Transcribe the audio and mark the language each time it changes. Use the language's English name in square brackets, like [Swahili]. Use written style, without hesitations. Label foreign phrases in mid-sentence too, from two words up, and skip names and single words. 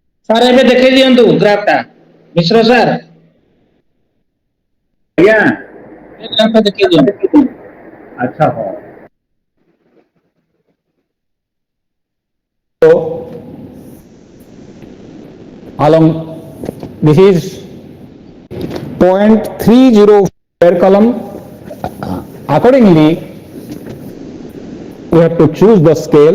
[Odia] ସାର୍ ଏବେ ଦେଖେଇ ଦିଅନ୍ତୁ ଗ୍ରାଫଟା ମିଶ୍ର ସାର୍ ଆଜ୍ଞା ଏ ଗ୍ରାଫଟା ଦେଖେଇ ଦିଅନ୍ତୁ। ଆଚ୍ଛା ହଉ [English] So along this is 0.30 square column. Accordingly, we have to choose the scale.